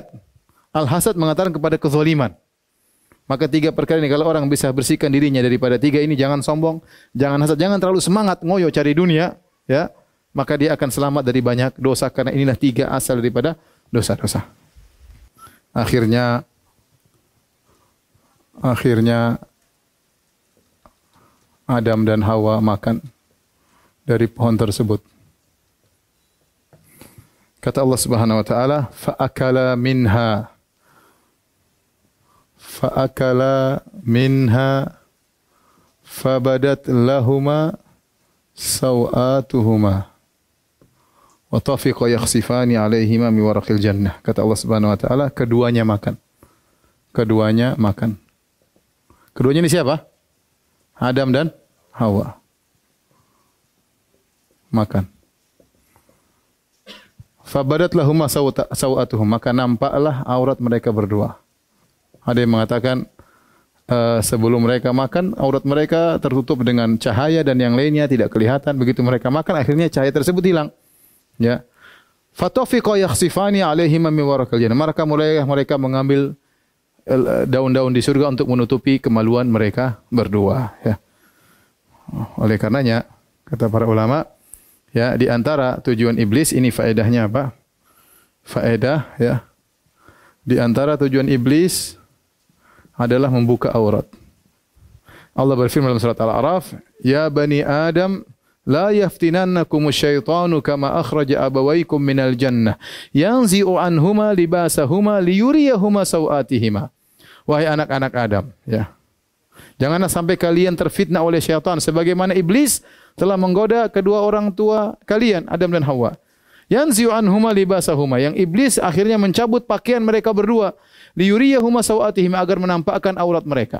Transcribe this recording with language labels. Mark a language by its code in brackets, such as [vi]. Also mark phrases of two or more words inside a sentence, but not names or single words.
[id] Al-hasad mengatakan kepada kezaliman. Maka 3 perkara ini kalau orang bisa bersihkan dirinya daripada 3 ini, jangan sombong, jangan hasad, jangan terlalu semangat ngoyo cari dunia, ya, maka dia akan selamat dari banyak dosa, karena inilah 3 asal daripada dosa-dosa. Akhirnya Adam dan Hawa makan dari pohon tersebut. [ar] Kata Allah سبحانه وتعالى فأكلا منها فبدت لهما سوآتهما وطفقا يخصفان عليهما من ورق الجنة. [id] Kata Allah [ar] سبحانه وتعالى, [id] keduanya makan. Keduanya ini siapa? Adam dan Hawa. Makan. [ar] فبدت لهما سوآتهم, [id] maka nampaklah aurat mereka berdua. Ada yang mengatakan sebelum mereka makan, aurat mereka tertutup dengan cahaya dan yang lainnya tidak kelihatan. Begitu mereka makan, akhirnya cahaya tersebut hilang. Ya. [ar] فطفقا يخصفان عليهما من ورق الجنة. [id] Maka mulai mereka mengambil daun-daun di surga untuk menutupi kemaluan mereka berdua. Ya. Oleh karenanya, kata para ulama, ya, di antara tujuan iblis ini faedahnya apa? Faedah, ya. Di antara tujuan iblis adalah membuka aurat. Allah berfirman dalam surat Al-A'raf, [ar] "يا بني آدم لا يفتننكم الشيطان كما أخرج أبويكم من الجنة ينزع عنهما لباسهما ليريهما سوآتهما." [id] Wahai anak-anak Adam, ya. Janganlah sampai kalian terfitnah oleh syaitan sebagaimana iblis telah menggoda kedua orang tua kalian, Adam dan Hawa. [ar] ينزع عنهما لباسهما, [id] yang iblis akhirnya mencabut pakaian mereka berdua, [ar] ليريهما سوآتهما, [id] agar menampakkan aurat mereka.